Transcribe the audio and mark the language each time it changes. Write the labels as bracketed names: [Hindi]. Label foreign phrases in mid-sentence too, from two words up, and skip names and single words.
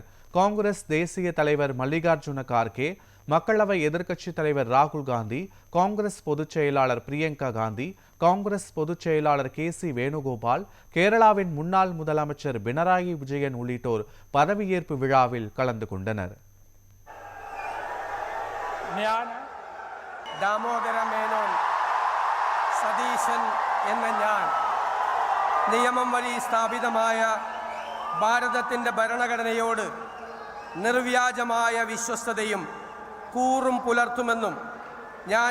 [Tamil] காங்கிரஸ் தேசிய தலைவர் மல்லிகார்ஜுன கார்கே, மக்களவை எதிர்க்கட்சித் தலைவர் ராகுல் காந்தி, காங்கிரஸ் பொதுச் செயலாளர் பிரியங்கா காந்தி, காங்கிரஸ் பொதுச் செயலாளர் கே.சி. வேணுகோபால், கேரளாவின் முன்னாள் முதலமைச்சர் பினராயி விஜயன் உள்ளிட்டோர் பதவியேற்பு விழாவில் கலந்து கொண்டனர். [Malayalam] നിയമം വഴി സ്ഥാപിതമായ ഭാരതത്തിൻ്റെ ഭരണഘടനയോട് നിർവ്യാജമായ വിശ്വസ്തതയും കൂറും പുലർത്തുമെന്നും ഞാൻ